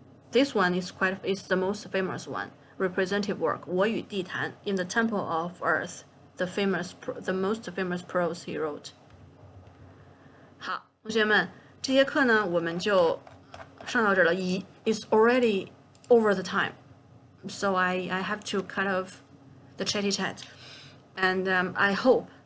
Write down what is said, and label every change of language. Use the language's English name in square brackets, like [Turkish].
[English] This one is the most famous one, representative work, 我与地坛 in the Temple of Earth, the most famous prose he wrote. [Chinese] 好，同学们，这节课呢我们就上到这儿了。 [English] It's already over the time, so I have to cut off the chatty chat, and I hope.